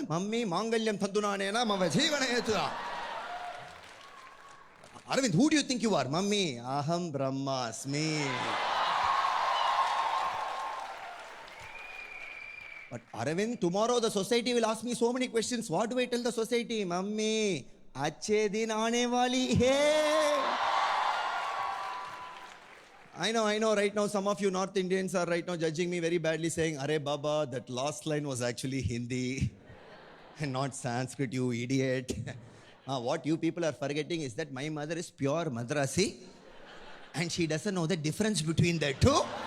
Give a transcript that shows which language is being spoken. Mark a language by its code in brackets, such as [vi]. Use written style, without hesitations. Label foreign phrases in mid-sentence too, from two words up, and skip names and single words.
[en] Mummy, [sa] मांगल्यं तन्तुनानेन मम जीवनहेतुना. [en] Arvind, who do you think you are? [sa] Mummy, अहं ब्रह्मास्मि. [en] But Arvind, tomorrow the society will ask me so many questions. What do I tell the society? Mummy, [hi] अच्छे दिन आने वाली है. [en] I know, right now some of you North Indians are right now judging me very badly, saying, [hi] अरे बाबा, [en] that last line was actually Hindi and not Sanskrit, you idiot. What you people are forgetting is that my mother is pure Madrasi and she doesn't know the difference between the two.